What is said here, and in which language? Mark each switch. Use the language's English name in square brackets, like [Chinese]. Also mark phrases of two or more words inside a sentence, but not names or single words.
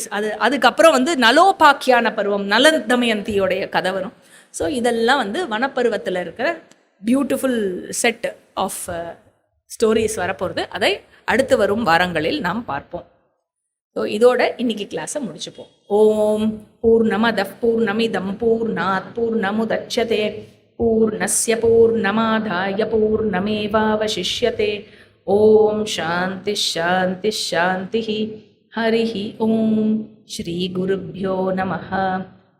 [Tamil] அதுக்கப்புறம் நலோபாக்கியான பருவம், நல தமயந்தியோடைய கதை வரும். ஸோ இதெல்லாம் வனப்பருவத்தில் இருக்கிற [English] beautiful set of stories [Tamil] வரப்போகிறது. அதை அடுத்து வரும் வாரங்களில் நாம் பார்ப்போம். ஸோ இதோட இன்னைக்கு கிளாஸை முடிச்சுப்போம். [Sanskrit] ॐ पूर्णमदः पूर्णमिदं पूर्णात् पूर्णमुदच्यते पूर्णस्य पूर्णमादाय पूर्णमेवावशिष्यते. ॐ शान्ति शान्ति शान्ति. हरिः ॐ। श्री गुरुभ्यो नमः.